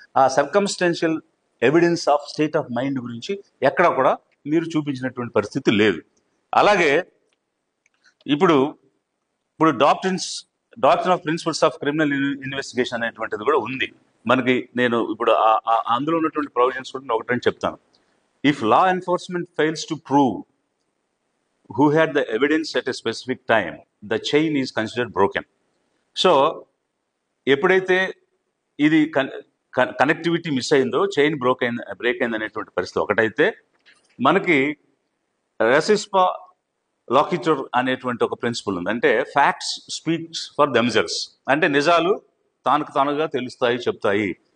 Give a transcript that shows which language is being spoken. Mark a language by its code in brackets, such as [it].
[te] ఆ [en] circumstantial evidence of state of mind [te] గురించి ఎక్కడ కూడా మీరు చూపించినటువంటి పరిస్థితి లేదు. అలాగే ఇప్పుడు [en] doctrine of principles of criminal investigation [te] అనేటువంటిది కూడా ఉంది మనకి. నేను ఇప్పుడు అందులో ఉన్నటువంటి ప్రొవిజన్స్ కూడా ఒకటి చెప్తాను. [en] If law enforcement fails to prove who had the evidence at a specific time, the chain is considered broken. [te] So, ఎప్పుడైతే ఇది కనెక్టివిటీ మిస్ అయిందో, చైన్ బ్రేక్ అయింది అనేటువంటి పరిస్థితి ఒకటైతే, మనకి రెసిస్పా లాకిటర్ అనేటువంటి ఒక ప్రిన్సిపల్ ఉంది. అంటే [en] facts speaks for themselves, [te] అంటే నిజాలు తానుగా తెలుస్తాయి, చెప్తాయి.